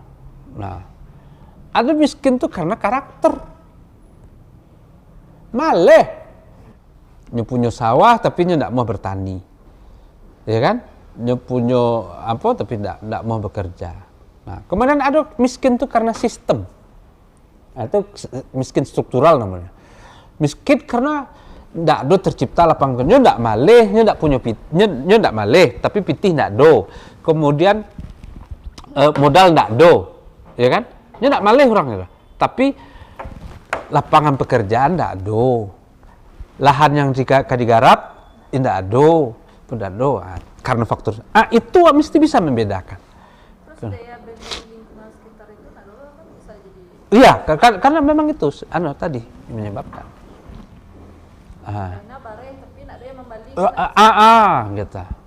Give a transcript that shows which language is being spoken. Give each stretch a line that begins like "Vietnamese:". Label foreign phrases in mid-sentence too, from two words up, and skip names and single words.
Indonesian: Nah ada miskin tuh karena karakter, maleh nyu punya sawah tapi nyu tidak mau bertani, ya kan, nyu punya apa tapi tidak mau bekerja. Nah kemudian ada miskin tuh karena sistem. Itu miskin struktural namanya. Miskin karena
Minangkabau: ndak do
Indonesian: tercipta lapangan kerja,
Minangkabau: ndak maleh, ndak punya ndak maleh, tapi pitih ndak do.
Indonesian: Kemudian modal
Minangkabau: ndak do,
Indonesian: ya kan?
Minangkabau: Ndak maleh orangnya.
Indonesian: Tapi lapangan pekerjaan
Minangkabau: ndak do.
Indonesian: Lahan yang digarap
Minangkabau: ndak do, ndak do.
Indonesian: Karena faktor itu mesti bisa membedakan. Terus daya beli lingkungan sekitar itu kan bisa jadi. Iya, karena memang itu tadi menyebabkan. Karena bareng tapi nak ada yang membalik. Gitu.